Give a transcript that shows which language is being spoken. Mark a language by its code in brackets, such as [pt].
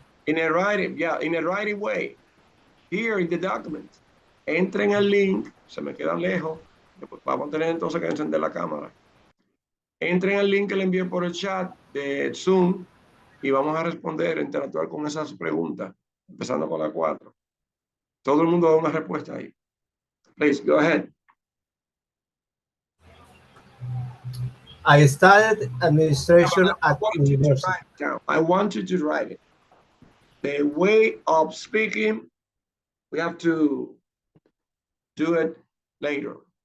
[en] In a writing, yeah, in a writing way. Here in the document. [es] Entren al link. Se me queda lejos. Vamos a tener entonces que encender la cámara. Entren al link que le envié por el chat de Zoom y vamos a responder, interactuar con esas preguntas, empezando con la 4. Todo el mundo da una respuesta ahí. [en] Please, go ahead. I studied administration at university. I want you to write it. The way of speaking, we have to do it later.